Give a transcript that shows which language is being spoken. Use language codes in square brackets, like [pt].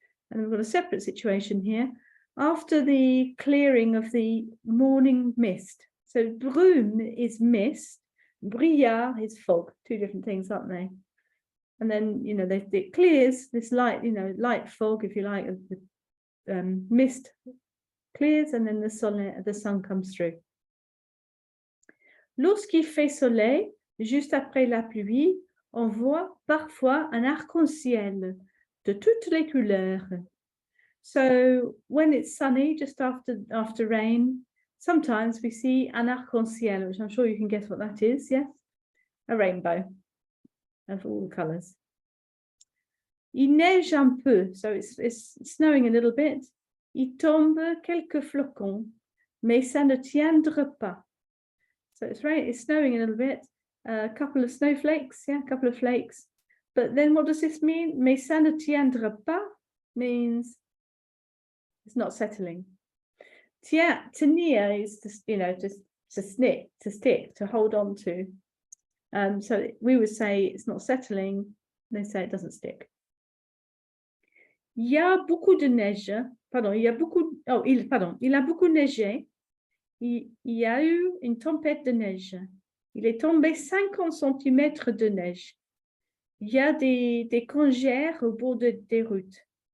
[en] And we've got a separate situation here. After the clearing of the morning mist, so brume is mist, brouillard is fog, two different things, aren't they? And then, you know, it clears this light, you know, light fog, if you like, the mist clears and then the sun comes through. [fr] Lorsqu'il fait soleil, juste après la pluie, on voit parfois un arc-en-ciel de toutes les couleurs. [en] So when it's sunny, just after rain, sometimes we see un arc-en-ciel, which I'm sure you can guess what that is, yes? A rainbow of all the colours. [fr] Il neige un peu, [en] so it's snowing a little bit. [fr] Il tombe quelques flocons, mais ça ne tiendra pas. [en] So it's snowing a little bit, a couple of snowflakes, yeah, a couple of flakes. But then what does this mean? [fr] Mais ça ne tiendra pas [en] means it's not settling. Tenir is to, you know, just to stick, to hold on to. So we would say it's not settling. They say it doesn't stick. [fr] Il y a beaucoup de neige. Pardon, il a beaucoup neigé. Il y a eu une tempête de neige. Il est tombé 50 cm de neige. Il y a des congères au bord des routes.